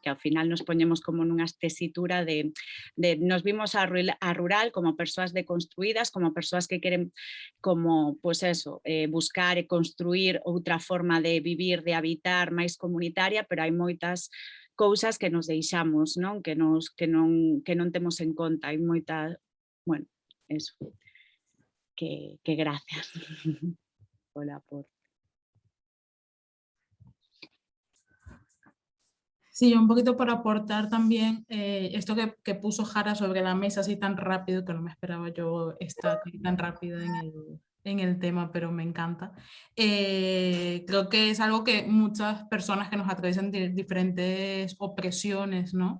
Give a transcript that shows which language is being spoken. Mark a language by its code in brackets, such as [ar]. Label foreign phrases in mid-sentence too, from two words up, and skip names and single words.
[gl] Que ao final nos poñemos como nunha tesitura de nos vimos a rural como persoas deconstruídas, como persoas que queren como, pois eso, buscar e construir outra forma de vivir, de habitar máis comunitaria, pero hai moitas cousas que nos deixamos, non? Que non temos en conta, hai moita, bueno, eso, que gracias pola aporte. [es] Sí, un poquito para aportar también esto que puso Jara sobre la mesa así tan rápido, que no me esperaba yo estar tan rápida en el tema, pero me encanta. Creo que es algo que muchas personas que nos atraviesan diferentes opresiones, ¿no?